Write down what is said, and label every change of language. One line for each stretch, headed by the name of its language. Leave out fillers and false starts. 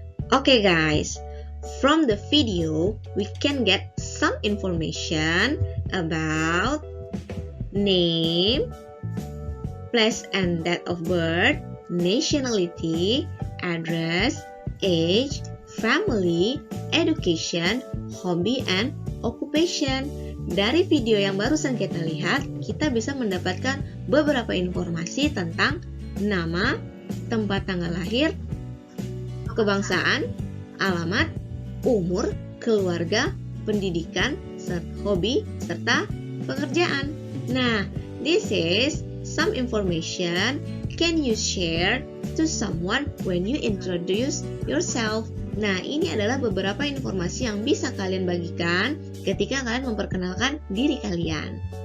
English: Okay guys, from the video we can get some information about name, place and date of birth, nationality, address, age, family, education, hobby, and occupation.
Indonesian: Dari video yang barusan kita lihat, kita bisa mendapatkan beberapa informasi tentang nama, tempat tanggal lahir, kebangsaan, alamat, umur, keluarga, pendidikan, hobi, serta pekerjaan.
English: Nah, this is some information can you share to someone when you introduce yourself.
Indonesian: Nah, ini adalah beberapa informasi yang bisa kalian bagikan ketika kalian memperkenalkan diri kalian.